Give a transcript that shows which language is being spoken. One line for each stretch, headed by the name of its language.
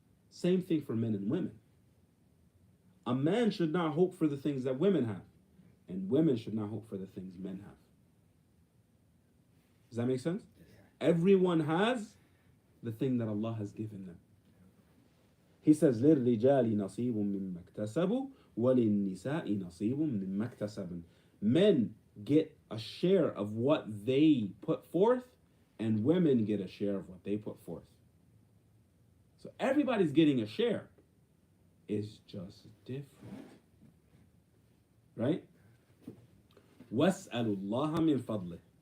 English: Same thing for men and women. A man should not hope for the things that women have, and women should not hope for the things men have. Does that make sense? Everyone has the thing that Allah has given them. He says,
Arabic: لِلرِّجَالِ نَصِيبٌ مِّمَّا اكْتَسَبُوا وَلِلنِّسَاءِ نَصِيبٌ مِّمَّا اكْتَسَبْنَ.
English: Men get a share of what they put forth, and women get a share of what they put forth. So everybody's getting a share. It's just different. Right?
Arabic: وَاسْأَلُوا اللَّهَ مِنْ فَضْلِهِ.